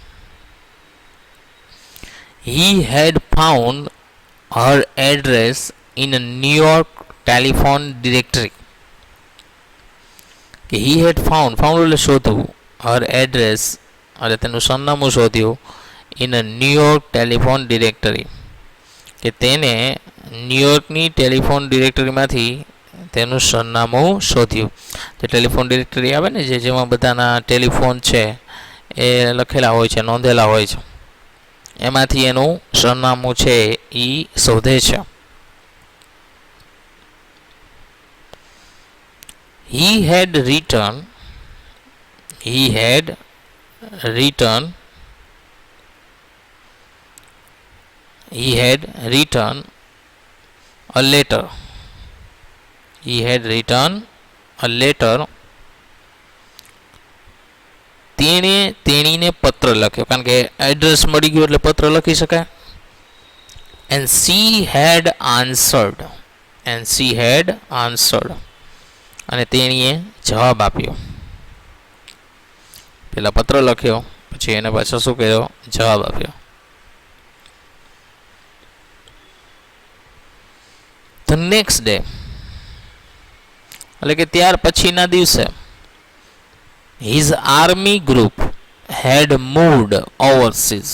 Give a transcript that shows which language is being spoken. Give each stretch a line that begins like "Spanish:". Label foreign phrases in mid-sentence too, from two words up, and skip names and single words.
English: He had found her address in New York telephone directory,
Gujarati: કે
English: He had found, found
Gujarati: એટલે શોધવું,
English: her address
Gujarati: એટલે તેનું સરનામું શોધ્યું,
English: in a New York telephone directory,
Gujarati: કે તેને ન્યુયોર્કની ટેલિફોન ડિરેક્ટરીમાંથી તેનું સરનામું શોધ્યું. જે
English: telephone directory
Gujarati: આવે ને, જેમાં બધાના ટેલિફોન છે એ લખેલા હોય છે, નોંધેલા હોય છે, એમાંથી એનું સરનામું છે એ શોધે છે.
English: He had written a letter. He had written a letter.
Gujarati: તેણીને પત્ર લખ્યો, કારણ કે એડ્રેસ મળી ગયું એટલે પત્ર લખી શકાય.
English: And she had answered.
Gujarati: અને તેણીએ જવાબ આપ્યો. પેલા પત્ર લખ્યો, પછી એને પાછો શું કર્યો? જવાબ આપ્યો.
English: The next day,
Gujarati: એટલે કે ત્યાર પછીના દિવસે,
English: his army group had moved overseas.